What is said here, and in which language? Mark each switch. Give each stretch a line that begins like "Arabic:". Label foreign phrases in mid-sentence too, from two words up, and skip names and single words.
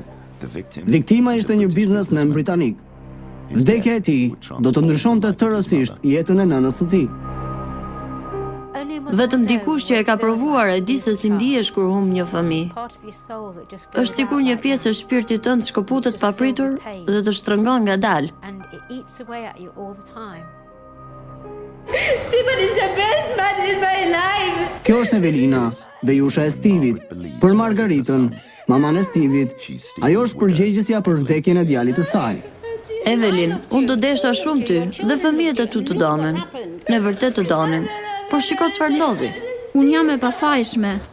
Albanian: Viktima ishte një biznesmen britanik. Vdekja e tij do të ndryshonte tërësisht jetën e nënës së tij. Vetëm dikush që e ka provuar e di se si ndihesh kur humb një fëmijë. Është sikur një pjesë e shpirtit tënd shkëputet papritur dhe të shtrëngon ngadalë.
English: Stephen is the best man in my life.
Albanian: Kjo është Evelina, vejusha e Stevit. Për Margaritën, maman e Stevit, ajo është përgjegjësja për vdekjen e djalit të saj. Evelin, unë të desha shumë ty dhe fëmijët e tu të donin. Ne vërtet të donin. Por shiko çfarë ndodhi. Unë jam e pafajshme.